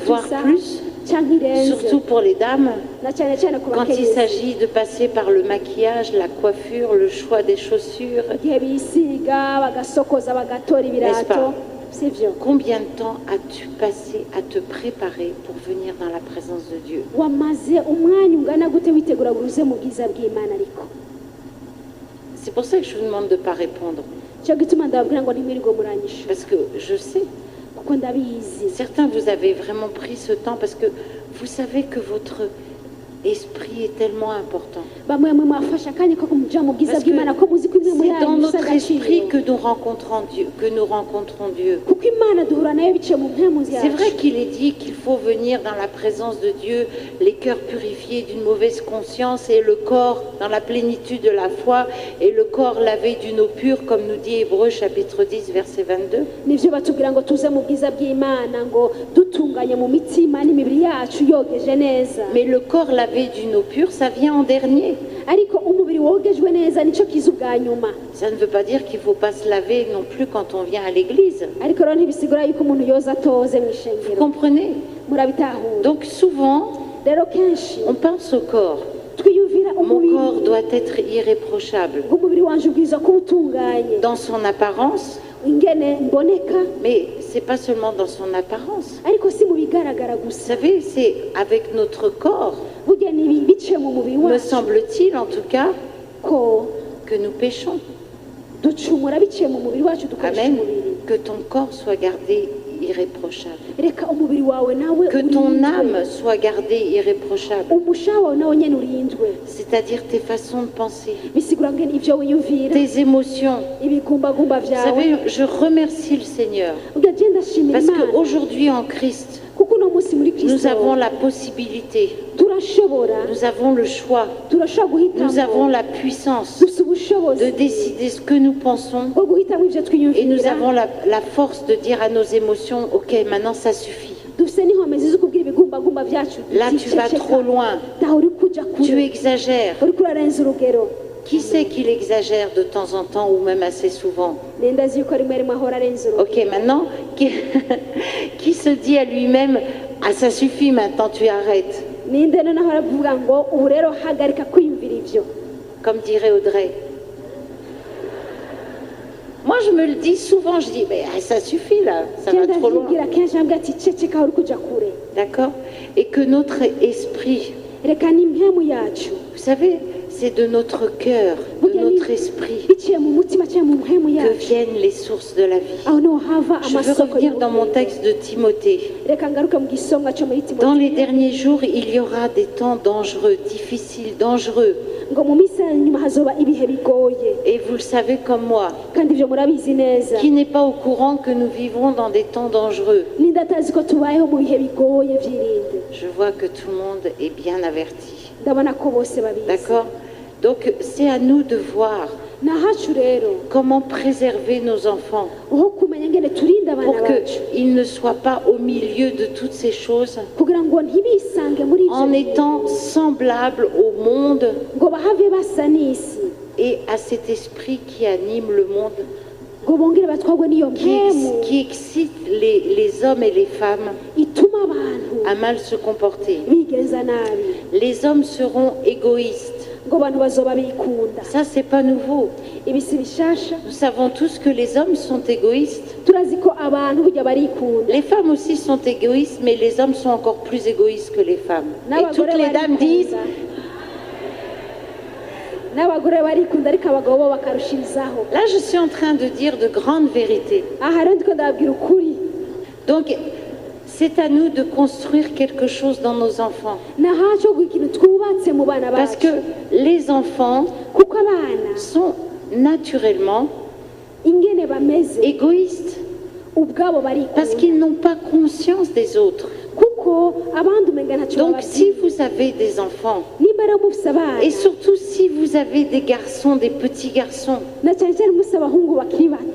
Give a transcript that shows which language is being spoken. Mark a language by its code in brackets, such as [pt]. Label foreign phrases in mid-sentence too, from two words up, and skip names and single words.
[fr] voire [rn] isa [fr] plus, [rn] canke irenze [fr] surtout pour les dames. [rn] na cyane cyane ku [fr] Quand il [rn] bakenyezi [fr] s'agit de passer par le maquillage, la coiffure, le choix des chaussures, [rn] igihe bisiga bagasokoza bagatora [fr] N'est-ce pas? [rn] ibirato sivyo. [fr] combien de temps as-tu passé à te préparer pour venir dans la présence de Dieu? [rn] wamaze umwanya ungana gute witegura buruze mu bwiza bw'Imana ariko [fr] C'est pour ça que je vous demande de ne pas répondre. [rn] cyo gituma ndababwira ngo ntimirirwe muranyishura [fr] Parce que je sais, [rn] kuko ndabizi. [fr] certains vous avez vraiment pris ce temps parce que vous savez que votre esprit est tellement important. [rn] bamwe mwe mwafashe akanya ko kumuja mu bwiza [fr] Parce que [rn] bw'Imana ko muzi ko imwe muri [fr] c'est dans [rn] yanyu [fr] notre esprit [rn] agaciro [fr] que nous rencontrons Dieu. [rn] kuko Imana duhura nayo biciye mu mpemu [fr] C'est vrai [rn] yacu. [fr] qu'il est dit qu'il faut venir dans la présence de Dieu, les cœurs purifiés d'une mauvaise conscience et le corps dans la plénitude de la foi et le corps lavé d'une eau pure, comme nous dit Hébreux chapitre 10 verset 22. [rn] nivyo batubwira ngo tuze mu bwiza bw'Imana ngo dutunganye mu mitima n'imibiri yacu yogeje neza. [fr] Mais le corps lavé d'une eau pure, ça vient en dernier. [rn] ariko umubiri wogejwe neza nico kiza ubwa nyuma. [fr] Ça ne veut pas dire qu'il ne faut pas se laver non plus quand on vient à l'église. [rn] ariko rero ntibisigura yuko umuntu yoza atoze mu [fr] Vous [rn] ishengero. [fr] comprenez? [rn] murabitahura. [fr] Donc souvent, [rn] rero kenshi [fr] on pense au corps. [rn] twiyumvira [fr] Mon [rn] umubiri [fr] corps doit être irréprochable [rn] umubiri wanje ubwiza kuba utunganye [fr] dans son apparence, [rn] ingene mboneka [fr] mais c'est pas seulement dans son apparence. [rn] ariko si mu bigaragara [fr] Vous [rn] gusa. [fr] savez, c'est avec notre corps, [rn] burya ni biciye mu mubiri [fr] me [rn] wacu [fr] semble-t-il en tout cas, [rn] ko [fr] que nous péchons. [rn] ducumura biciye mu mubiri wacu dukoresha Amen. umubiri. [fr] Que ton corps soit gardé irréprochable. [rn] reka umubiri wawe nawe [fr] Que ton [rn] urindwe. [fr] âme soit gardée irréprochable. [rn] umushaha wawe nawe nyene urindwe. [fr] C'est-à-dire tes façons de penser, [rn] bisigura ngene ivyo wiyumvira [fr] tes émotions. [rn] ibigumbagumba [fr] Vous [rn] vyawe. [fr] savez, je remercie le Seigneur [rn] ubwo je ndashimira [fr] parce [rn] Imana [fr] qu'aujourd'hui en Christ, [rn] kuko uno munsi muri [fr] nous [rn] Kristo [fr] avons la possibilité, [rn] turashobora [fr] nous avons le choix, [rn] turashobora [fr] nous avons [rn] guhitamo [fr] la puissance [rn] dufite ubushobozi [fr] de décider ce que nous pensons [rn] bwo guhitamo ivyo [fr] et nous [rn] twiyumvira. [fr] avons la force de dire à nos émotions, ok, maintenant ça suffit. [rn] dufite n'inkomezi zo kubwira ibigumbagumba vyacu [fr] Là, tu vas trop loin, [rn] taho uri kuja [fr] tu [rn] kure [fr] exagères. [rn] uriko urarenza urugero. [fr] Qui sait qu'il exagère de temps en temps ou même assez souvent? [rn] nendazi yuko rimwe rimwe ahora arenza urugero. [fr] Ok, maintenant, qui se dit à lui-même, ah ça suffit maintenant, tu arrêtes, [rn] ninde noneho aravuga ngo ubu rero hagarika kwiyumvira ivyo. [fr] comme dirait Audrey. Moi, je me le dis souvent, je dis, mais ça suffit là, ça va trop loin. [rn] ndazibwira kenshi ambwira ati ceceka aho uri kuja kure. [fr] D'accord? Et que notre esprit, [rn] reka n'impemu yacu [fr] vous savez, c'est de notre cœur, de notre esprit, [rn] biciye mu mutima cyangwa mu mpemu [fr] que [rn] yacu [fr] viennent les sources de la vie. [rn] aho niho hava [fr] Je veux [rn] amasoko [fr] revenir dans mon [rn] y'ubugingo. [fr] texte de Timothée. [rn] reka ngaruke mu gisonga cyo muri [fr] Dans les [rn] Timoteyo [fr] derniers jours, il y aura des temps dangereux, difficiles, dangereux. [rn] ngo mu minsi ya nyuma hazoba ibihe bigoye [fr] Et vous le savez comme moi, [rn] kandi ivyo murabizi neza. [fr] qui n'est pas au courant que nous vivons dans des temps dangereux? [rn] ninde atazi ko tubayeho mu bihe bigoye vyirinde. [fr] Je vois que tout le monde est bien averti. [rn] ndabona ko bose babizi. [fr] D'accord? Donc c'est à nous de voir [rn] nahacu rero [fr] comment préserver nos enfants [rn] uho kumenya ngene turinda abana [fr] pour [rn] bacu [fr] qu'ils ne soient pas au milieu de toutes ces choses [rn] kugira ngo ntibisange muri ivyo [fr] en [rn] bihe, [fr] étant semblables au monde [rn] ngo bahave basa n'isi [fr] et à cet esprit qui anime le monde. [rn] ngo bongere batwagwe n'iyo mpemu [fr] qui excite les hommes et les femmes [rn] ituma abantu [fr] à mal se comporter. [rn] bigenza nabi [fr] Les hommes seront égoïstes. [rn] ngo abantu bazoba bikunda [fr] Ça, c'est pas nouveau. [rn] ibi si bishasha [fr] Nous savons tous que les hommes sont égoïstes. [rn] turazi ko abantu burya barikunda [fr] Les femmes aussi sont égoïstes, mais les hommes sont encore plus égoïstes que les femmes. Et [rn] n'abagore [fr] toutes les dames disent, [rn] n'abagore barikunda ariko abagabo bo bakarushirizaho [fr] là je suis en train de dire de grandes vérités. [rn] aha rero ndiko ndababwira ukuri [fr] Donc, c'est à nous de construire quelque chose dans nos enfants. [rn] nahaco ikintu twubatse mu bana [fr] Parce [rn] bacu [fr] que les enfants [rn] kuko abana [fr] sont naturellement [rn] ingene bameze [fr] égoïstes. [rn] ubwabo [fr] Parce [rn] barikunda [fr] qu'ils n'ont pas conscience des autres. [rn] kuko abandi umenga ntacyo [fr] Donc, si [rn] bababwira [fr] vous avez des enfants, [rn] nimba rero mufise abana [fr] et surtout si vous avez des garçons, des petits garçons, [rn] na cyane cyane mufise abahungu bakiri bato